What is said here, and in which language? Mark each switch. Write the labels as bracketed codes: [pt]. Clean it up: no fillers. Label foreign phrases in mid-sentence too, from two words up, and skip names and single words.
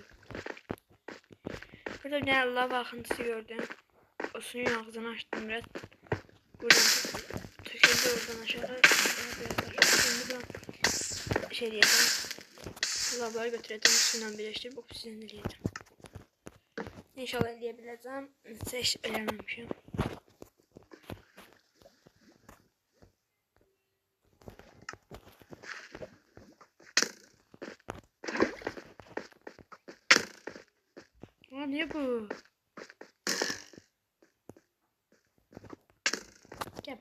[tr] Burada bir tane lava akıntısı gördüm. O suyun ağzını açtım biraz. Buradan töküldü oradan aşağı. Buradan şey diyeceğim. Lavayı götüreceğim, suyla birleştirip oksijen eləyəcəm. [az] İnşallah eləyə Heç eləməmişəm. [tr] Ne bu? Gel.